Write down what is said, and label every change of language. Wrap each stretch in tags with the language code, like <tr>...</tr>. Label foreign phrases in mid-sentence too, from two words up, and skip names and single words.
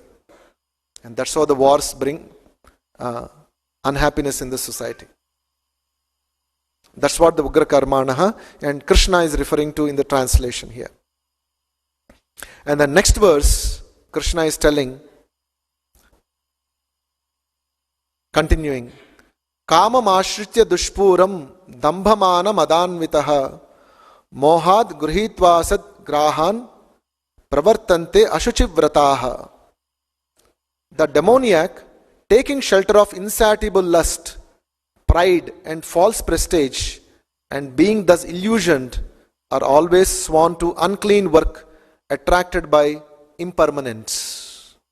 <en>And that's how the wars bring unhappiness in the society. That's what the</en> <sa>उग्र कर्माणः</sa> <en>and Krishna is referring to in the translation here. And the next verse, Krishna is telling, continuing,</en> <sa>कामम् आश्रित्य दुष्पूरं दम्भमान मदान्विताः मोहाद् गृहीत्वासद् ग्राहान् प्रवर्तन्ते अशुचिव्रताः.</sa> <en>The demoniac, taking shelter of insatiable lust, pride and false prestige, and being thus illusioned, are always sworn to unclean work, attracted by impermanence.</en>